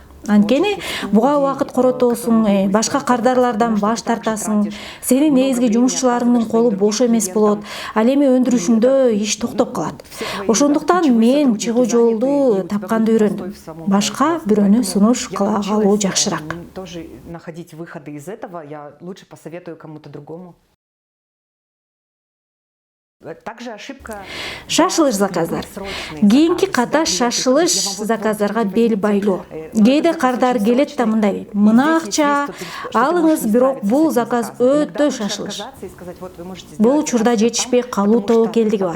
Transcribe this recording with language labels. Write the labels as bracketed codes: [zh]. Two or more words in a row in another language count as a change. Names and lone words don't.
[ky] Анткени буга убакыт коротосуң, башка кардарлардан баш тартасың, сенин негизги жумушчуларыңдын колу бош эмес болот, ал эми өндүрүшүңдө иш токтоп калат. Ошондуктан мен чыгуу жолду тапканды үйрөндүм. Башка бирөөнү сунуш кыла калуу жакшыраак. [ru] Тоже находить выходы из этого, я лучше посоветую кому-то другому. [ky] Шашылыш заказдар. Кийинки ката шашылыш заказдарга бел байлоо. Кээде кардар келет да мындай дейт: "Мына акча алыңыз, бирок бул заказ өтө шашылыш." Бул учурда жетишпей калуу тобокелдиги бар.